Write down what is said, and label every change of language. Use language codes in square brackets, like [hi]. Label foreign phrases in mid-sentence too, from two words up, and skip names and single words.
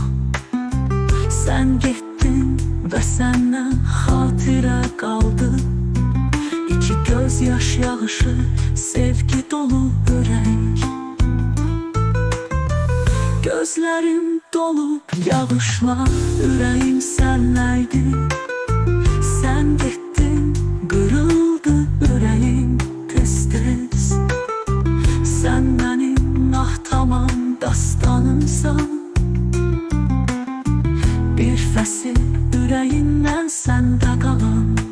[az] Sən getdin və səndən xatirə qaldı. İki göz yaş yağışı, sevgi dolu ürək. Gözlərim dolub yağışlar, ürəyim sənləydi. [tr] Sen gittin, kırıldı yüreğim tez tez. Sen benim tamam dastanımsan. Bir fəsil yüreğinden sende kalan.